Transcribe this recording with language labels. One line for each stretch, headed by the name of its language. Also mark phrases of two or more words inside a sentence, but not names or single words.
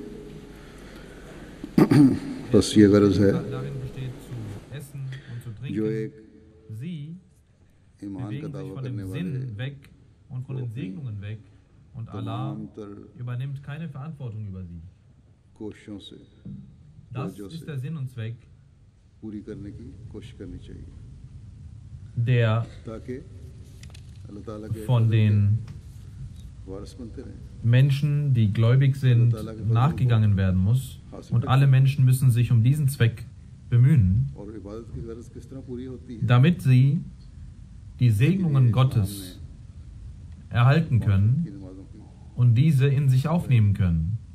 Urdu: بس یہ غرض ہے جو ایک ایمان کا دعویٰ کرنے والے تمام تر کوششوں سے پوری کرنے کی کوشش کرنی چاہیے، تاکہ اللہ تعالیٰ کے
German: von den
Urdu: وارث بنتے رہیں.
German: Menschen, die gläubig sind, nachgegangen werden muss. Und alle Menschen müssen sich um diesen Zweck bemühen, damit sie die Segnungen Gottes erhalten können und diese in sich aufnehmen können.